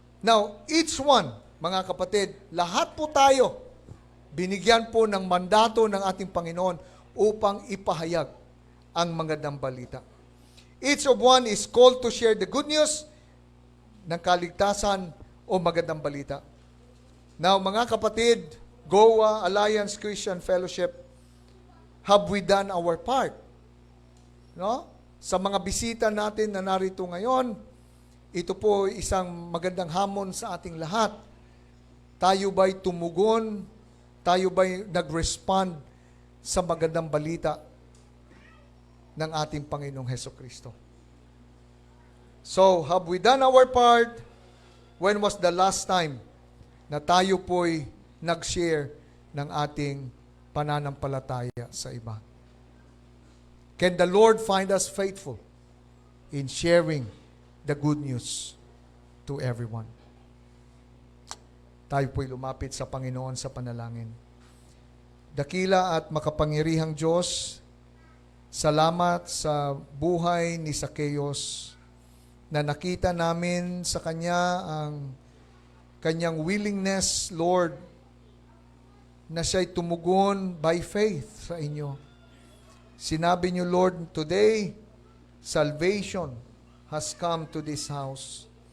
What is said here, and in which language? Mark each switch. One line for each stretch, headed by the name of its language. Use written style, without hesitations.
Filipino: Now,
English: each one,
Filipino: mga kapatid, lahat po tayo, binigyan po ng mandato ng ating Panginoon upang ipahayag ang magandang balita.
English: Each of one is called to share the good news
Filipino: ng kaligtasan o magandang balita.
English: Now,
Filipino: mga kapatid,
English: GOA, Alliance Christian Fellowship, have we done our part?
Filipino: Sa mga bisita natin na narito ngayon, ito po isang magandang hamon sa ating lahat. Tayo ba'y tumugon? Tayo ba'y nag-respond sa magandang balita ng ating Panginoong Hesukristo?
English: So, have we done our part? When was the last time
Filipino: na tayo po'y nag-share ng ating pananampalataya sa iba?
English: Can the Lord find us faithful in sharing the good news to everyone?
Filipino: Tayo po'y lumapit sa Panginoon sa panalangin. Dakila at makapangyarihang Diyos, salamat sa buhay ni Zacchaeus na nakita namin sa Kanya ang Kanyang willingness, Lord, na siya'y tumugon
English: by faith
Filipino: sa inyo. Sinabi niyo,
English: Lord, today, salvation has come to this house.